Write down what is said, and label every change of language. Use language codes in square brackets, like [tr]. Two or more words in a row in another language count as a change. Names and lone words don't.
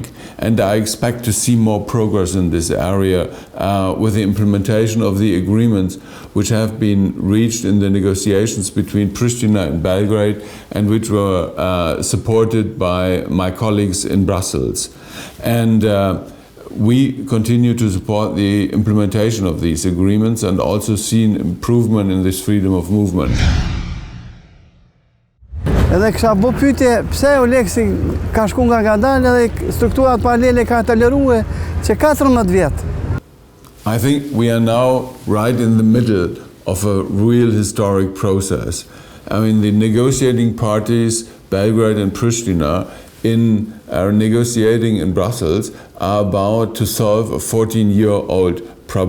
[en] And I expect to see more progress in this area with the implementation of the agreements which have been reached in the negotiations between Pristina and Belgrade, and which were supported by my colleagues in Brussels. And we continue to support the implementation of these agreements and also see an improvement in this freedom of movement. [sq] Edhe kisha bo pyetje pse Eulexi ka shku nga dalë edhe strukturat paralele ka toleruar që 14 vjet. [en] I think we are now right in the middle of a real historic process. I mean, the negotiating parties, Belgrade and Pristina, in negotiating in Brussels, are about to solve a 14-year-old problem.